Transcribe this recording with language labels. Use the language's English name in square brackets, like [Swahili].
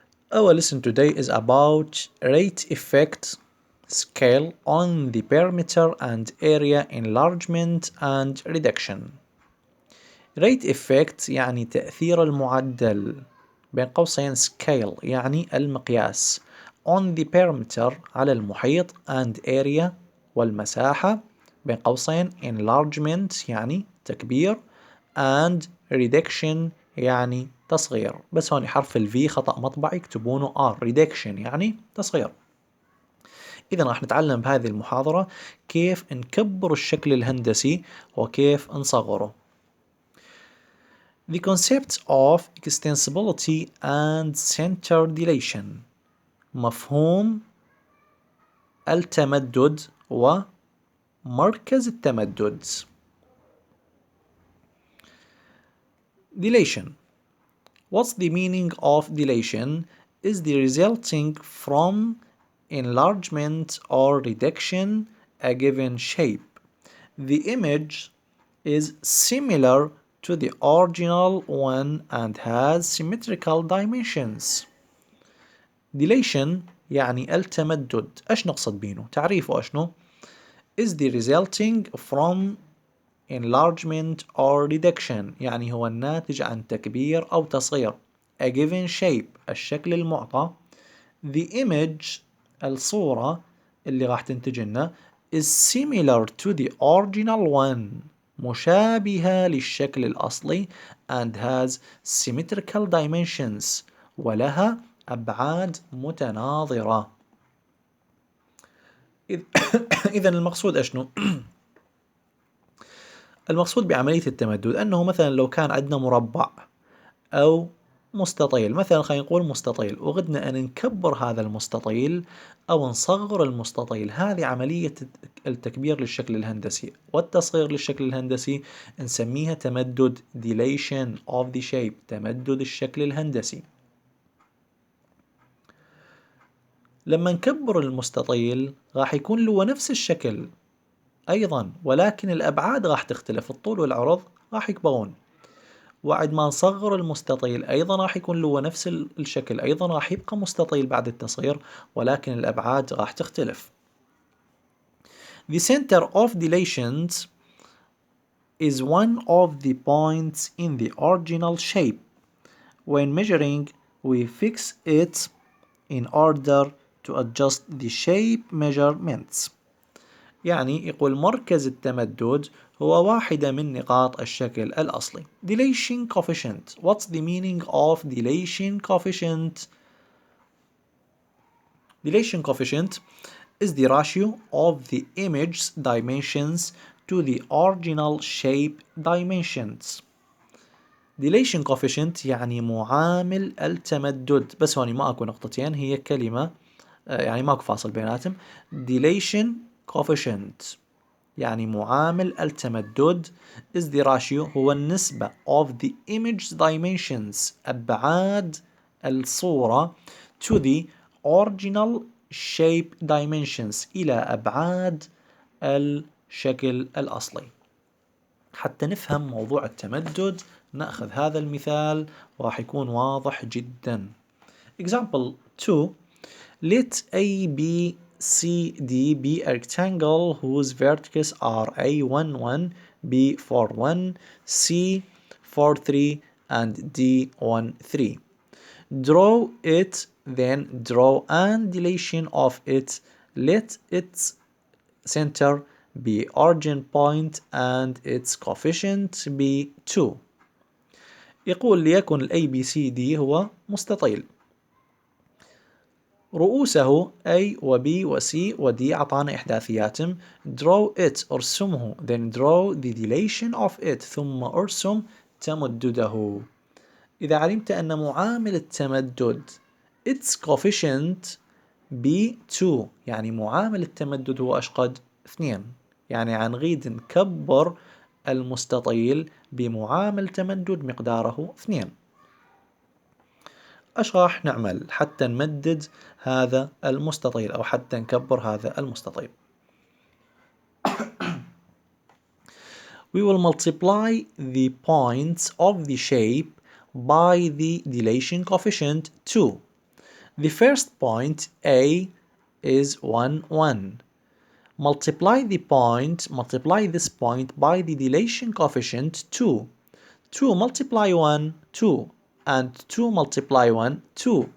[English] Our lesson today is about rate effect scale on the perimeter and area enlargement and reduction. Rate effect [Arabic] يعني تأثير المعدل بين قوسين [English] scale [Arabic] يعني المقياس [English] on the perimeter [Arabic] على المحيط [English] and area [Arabic] والمساحة بين قوسين [English] enlargement [Arabic] يعني تكبير [English] and reduction [Arabic] يعني تصغير. بس هون حرف ال V خطأ مطبعي يكتبونه R reduction يعني تصغير. إذا راح نتعلم بهذه المحاضرة كيف نكبر الشكل الهندسي وكيف نصغره. [English] The concept of extensibility and center dilation [Arabic] مفهوم التمدد ومركز التمدد. [English] Dilation. What's the meaning of dilation? Is the resulting from enlargement or reduction a given shape. The image is similar to the original one and has symmetrical dimensions. [Arabic] Dilation يعني التمدد. ايش نقصد بينه؟ تعريفه اشنو؟ [English] is the resulting from enlargement or reduction [Arabic] يعني هو الناتج عن تكبير أو تصغير. [English] A given shape [Arabic] الشكل المعطى. [English] The image [Arabic] الصورة اللي راح تنتج لنا [English] is similar to the original one [Arabic] مشابهة للشكل الأصلي [English] and has symmetrical dimensions [Arabic] ولها أبعاد متناظرة. إذن المقصود أشنو؟ المقصود بعملية التمدد أنه مثلا لو كان عندنا مربع أو مستطيل، مثلا خلينا نقول مستطيل وغدنا أن نكبر هذا المستطيل أو نصغر المستطيل، هذه عملية التكبير للشكل الهندسي والتصغير للشكل الهندسي نسميها تمدد [English] dilation of the shape [Arabic] تمدد الشكل الهندسي. لما نكبر المستطيل راح يكون له نفس الشكل أيضا ولكن الأبعاد راح تختلف، الطول والعرض راح يكبرون. وعد ما نصغر المستطيل أيضا راح يكون له نفس الشكل، أيضا راح يبقى مستطيل بعد التصغير ولكن الأبعاد راح تختلف. [English] The center of dilations is one of the points in the original shape. When measuring, we fix it in order to adjust the shape measurements. [Arabic] يعني يقول مركز التمدد هو واحدة من نقاط الشكل الأصلي. [English] Dilation coefficient. What's the meaning of dilation coefficient? Dilation coefficient is the ratio of the image's dimensions to the original shape dimensions. Dilation coefficient [Arabic] يعني معامل التمدد، بس هوني ما أكو نقطتين، هي كلمة يعني ماكو فاصل بيناتهم. [English] Dilation coefficient [Arabic] يعني معامل التمدد [English] is the ratio [Arabic] هو النسبة [English] of the image dimensions [Arabic] أبعاد الصورة [English] to the original shape dimensions [Arabic] إلى أبعاد الشكل الأصلي. حتى نفهم موضوع التمدد نأخذ هذا المثال وراح يكون واضح جدا. [English] Example 2. Let A, B, C, D be a rectangle whose vertices are A11, B41, C43 and D13. Draw it, then draw an dilation of it. Let its center be origin point and its coefficient be 2. [Arabic] يقول ليكن ال ABCD هو مستطيل، رؤوسه A و B و C و D أعطانا إحداثياتهم. [English] draw it [Arabic] ارسمه [English] then draw the dilation of it [Arabic] ثم ارسم تمدده. إذا علمت أن معامل التمدد [English] its coefficient B2 [Arabic] يعني معامل التمدد هو أشقد 2، يعني عنغيد نكبر المستطيل بمعامل تمدد مقداره 2. ايش راح نعمل حتى نمدد هذا المستطيل او حتى نكبر هذا المستطيل؟ [English] We will multiply the points of the shape by the dilation coefficient 2. The first point A is 1, 1. Multiply this point by the dilation coefficient 2. 2 multiply 1, 2. And 2 multiply 1, 2.